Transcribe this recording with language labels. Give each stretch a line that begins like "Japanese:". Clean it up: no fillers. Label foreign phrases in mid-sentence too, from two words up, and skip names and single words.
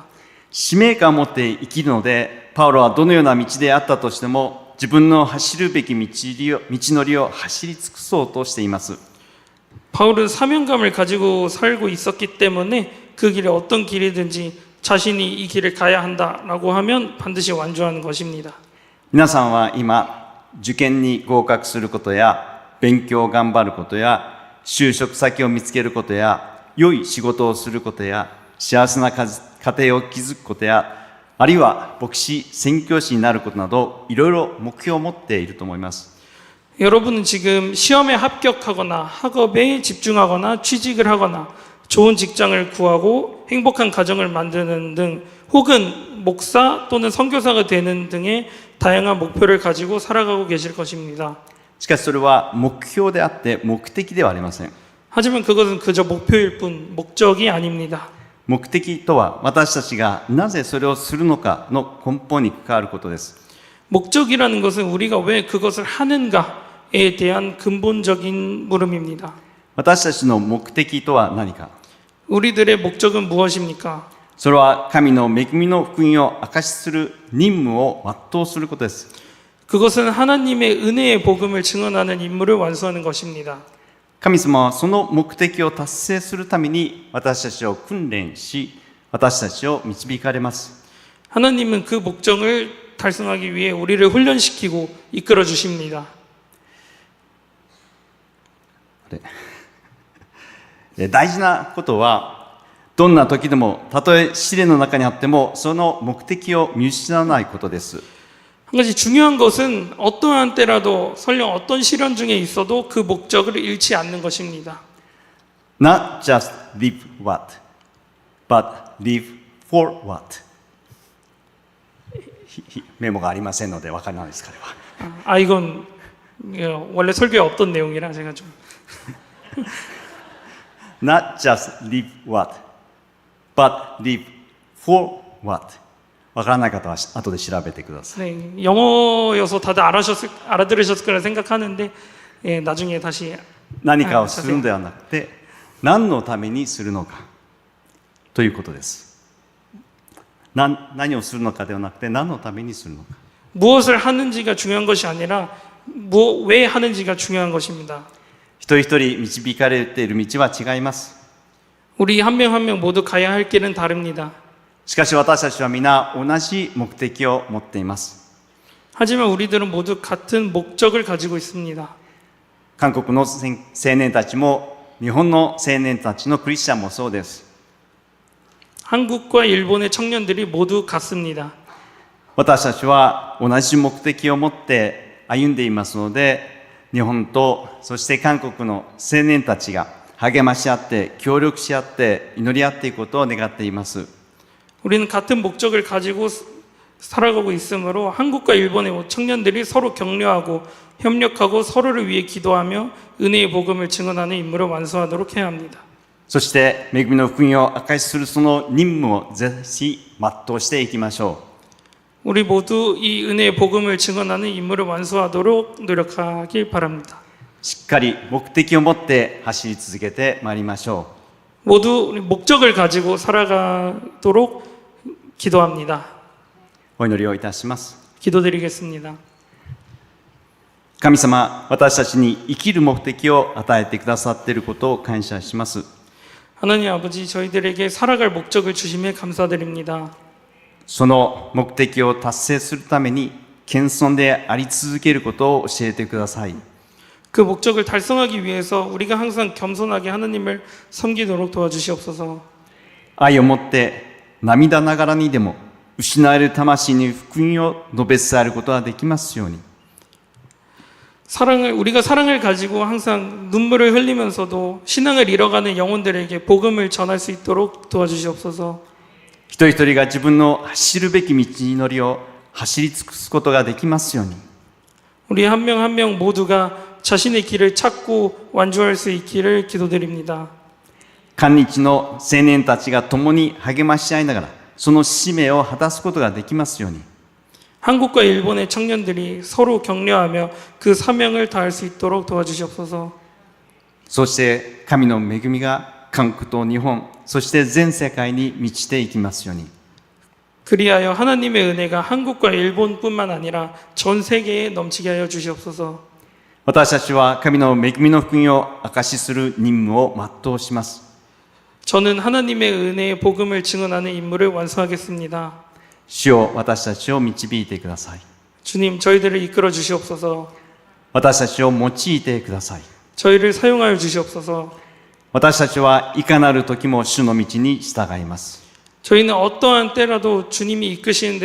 Japanese: 使命感を持って生きるので、パウロはどのような道であったとしても、自分の走るべき道のりを走り尽くそうとしています。
Korean: 바울은 사명감을 가지고 살고 있었기 때문에 그 길이 어떤 길이든지 자신이 이 길을 가야 한다라고 하면 반드시 완주하는 것입니다.
Japanese: 皆さんは今、受験に合格することや、勉強を頑張ることや、就職先を見つけることや、良い仕事をすることや、幸せな家庭を築くことや、あるいは牧師、宣教師になることなど、いろいろ目標を持っていると思います。
Korean: 여러분은 지금 시험에 합격하거나 학업에 집중하거나 취직을 하거나 좋은 직장을 구하고 행복한 가정을 만드는 등 혹은 목사 또는 선교사가 되는 등의 다양한 목표를 가지고 살아가고 계실 것입니다.
Japanese: しかしそれは目標であって目的ではありません。
Korean: 하지만 그것은 그저 목표일 뿐 목적이 아닙니다.
Japanese: 目的とは私たちがなぜそれをするのかの根本に関わることです。
Korean: 목적이라는 것은 우리가 왜 그것을 하는가에 대한 근본적인 물음입니다.
Japanese: 私たちの目的とは何か。
Korean: 우리들의 목적은 무엇입니까?
Japanese: それは神の恵みの福音を証しする任務を全うすることです。
Korean: 그것은 하나님의 은혜의 복음을 증언하는 임무를 완수하는 것입니다.
Japanese: 神様はその目的を達成するために私たちを訓練し、私たちを導かれます。
Korean: 하나님은 그 목적을 달성하기 위해 우리를 훈련시키고 이끌어 주십니다.
Japanese: 大事なことは、どんな時でも、たとえ試練の中にあっても、その目的を見失わないことです。
Korean: 한 가지 중요한 것은 어떠한 때라도 설령 어떤 시련 중에 있어도 그 목적을 잃지 않는 것입니다.
English: Not just live what, but live for what.
Japanese: メモがありませんので分からないですかね。
Korean: 이건 원래 설교에 없던 내용이라 제가 좀
English: Not just live what, but live for what.
Japanese: 分からない方は後で調べてください。
Korean: 네, 영어여서 다들 알아들으셨을 거라 생각하는데 나중에 다시
Japanese: 何かをするのではなくて、何のためにするのかということです。何をするのかではなくて、何のためにするのか。
Korean: 무엇을 하는지가 중요한 것이 아니라 왜 하는지가 중요한 것입니다.
Japanese: 一人一人導かれている道は違います。
Korean: 우리 한 명 한 명 모두 가야 할 길은 다릅니다.
Japanese: しかし私たちは皆同じ目的を持っています。
Korean: 하지만 우리들은 모두 같은 목적을 가지고 있습니다.
Japanese: 韓国の青年たちも日本の青年たちのクリスチャンもそうです。
Korean: 한국과 일본의 청년들이 모두 같습니다.
Japanese: 私たちは同じ目的を持って歩んでいますので、日本とそして韓国の青年たちが励まし合って協力し合って祈り合っていくことを願っています。
Korean: 우리는 같은 목적을 가지고 살아가고 있으므로 한국과 일본의 청년들이 서로 격려하고 협력하고 서로를 위해 기도하며 은혜의 복음을 증언하는 임무를 완수하도록 해야 합니다.
Japanese: そして恵みの福音を明かしするその任務をぜひ全うしていきましょ
Korean: 우리 모두 이 은혜의 복음을 증언하는 임무를 완수하도록 노력하길 바랍니다.
Japanese: う。しっかり目的を持って走り続けてまいりましょ
Korean: 모두 우리 목적을 가지고 살아가도록 기도합니다.
Japanese: う。お祈りをいたします。
Korean: 기도드리겠습니다.
Japanese: 神様、私たちに生きる目的を与えてくださっていることを感謝します。
Korean: 하나님 아버지, 저희들에게 살아갈 목적을 주심에 감사드립니다.
Japanese: その目的を達成するために謙遜であり続けることを教えてください。
Korean: 그 목적을 달성하기 위해서 우리가 항상 겸손하게 하나님을 섬기도록 도와주시옵소서.
Japanese: 愛を持って涙ながらにでも失われる魂に福音を述べ伝えることができますように。
Korean: 우리가 사랑을 가지고 항상 눈물을 흘리면서도 신앙을 잃어가는 영혼들에게 복음을 전할 수 있도록 도와주시옵소서.
Japanese: 一人一人が自分の走るべき道のりを走り尽くすことができますように。
Korean: 우리 한 명 한 명 모두가 자신의 길을 찾고 완주할 수 있기를 기도드립니다.
Japanese: 韓日の青年たちが共に励まし合いながらその使命を果たすことができますように。
Korean: 한국과 일본의 청년들이 서로 격려하며 그 사명을 다할 수 있도록 도와주시옵소서.
Japanese: そして神の恵みが韓国と日本、そして全世界に満ちていきますように。
Korean: 그리하여 하나님의 은혜가 한국과 일본뿐만 아니라 전 세계에 넘치게 하여 주시옵소서.
Japanese: 私たちは神の恵みの福音を証しする任務を全うします。
Korean: 저는 하나님의 은혜의 복음을 증언하는 임무를 완수하겠습니다.
Japanese: 主よ、私たちを導いてください。
Korean: 주님, 저희들을 이끌어 주시옵소서.
Japanese: 私たちを用いてください。
Korean: 저희를 사용하여 주시옵소서.
Japanese: 私たちはいかなる時も主の道に従います。
Korean: 저희는 어떠한 때라도 주님이 이끄시는 대로